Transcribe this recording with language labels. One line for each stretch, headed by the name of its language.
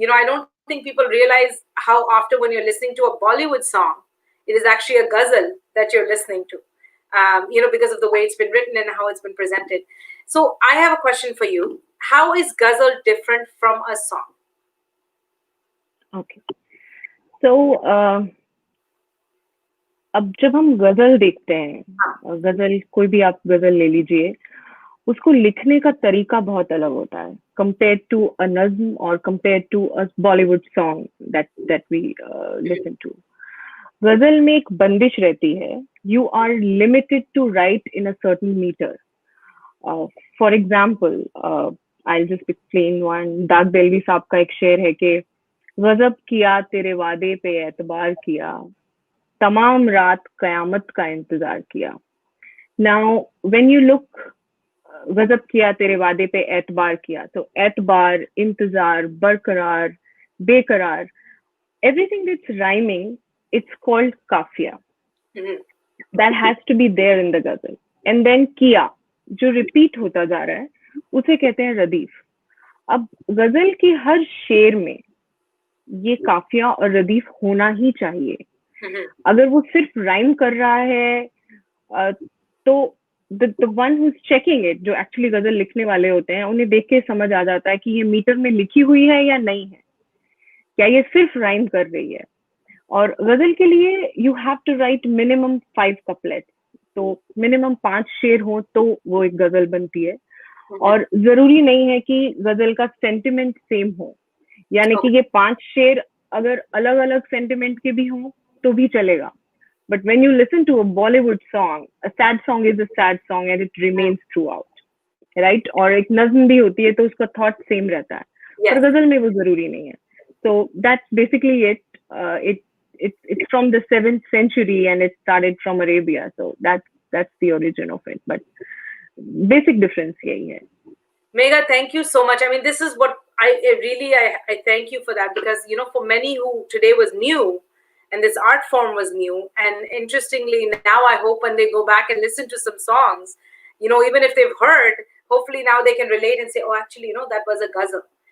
English: I don't think people realize how often when you're listening to a Bollywood song, it is actually a ghazal that you're listening to, because of the way it's been written and how it's been presented. So I have a question for you. How is ghazal different from a song? Okay. So,
Hindi: अब जब हम गजल देखते हैं, गजल कोई भी आप गजल ले लीजिए, उसको लिखने का तरीका बहुत अलग होता है
English: compared to a nazm or compared to a Bollywood song that we listen to.
Hindi: गजल में एक बंदिश रहती है.
English: You are limited to write in a certain meter. For example, I'll just explain one.
Hindi: दाग देलवी साहब का एक शेर है कि गजब किया तेरे वादे पे एतबार किया, तमाम रात कयामत का इंतजार किया.
English: Now, when you look,
Hindi: गजब किया तेरे वादे पे एतबार किया, so एतबार, इंतजार, बरकरार, बेकरार,
English: everything that's rhyming, it's called
Hindi: काफिया.
English: That has to be there in the ghazal. And then
Hindi: किया, जो repeat होता जा रहा है, उसे कहते हैं रदीफ. अब गजल की हर शेर में ये काफिया और रदीफ होना ही चाहिए. अगर वो सिर्फ राइम कर रहा है, तो
English: the one who's checking it,
Hindi: जो एक्चुअली गजल लिखने वाले होते हैं, उन्हें देख के समझ आ जाता है कि ये मीटर में लिखी हुई है या नहीं है, क्या ये सिर्फ राइम कर रही है. और गजल के लिए
English: you have to write minimum 5 couplets,
Hindi: तो मिनिमम 5 शेर हो तो वो एक गजल बनती है. और जरूरी नहीं है कि गजल का सेंटिमेंट सेम हो, यानी कि ये 5 शेर अगर अलग अलग सेंटिमेंट के भी हों तो भी चलेगा.
English: But when you listen to a Bollywood song, a sad song is a sad song and it remains throughout, right?
Hindi: और एक नज़्म भी होती है तो उसका thought same रहता है. पर गजल में वो जरूरी नहीं है.
English: So that's basically it. It's from the 7th century and it started from Arabia. So that's the origin of it. But basic difference
Hindi: यही है.
English: Megha, thank you so much. I mean, this is what I thank you for that, because for many who today was new, and this art form was new, and interestingly now I hope when they go back and listen to some songs, even if they've heard, hopefully now they can relate and say, oh, actually, that was a ghazal.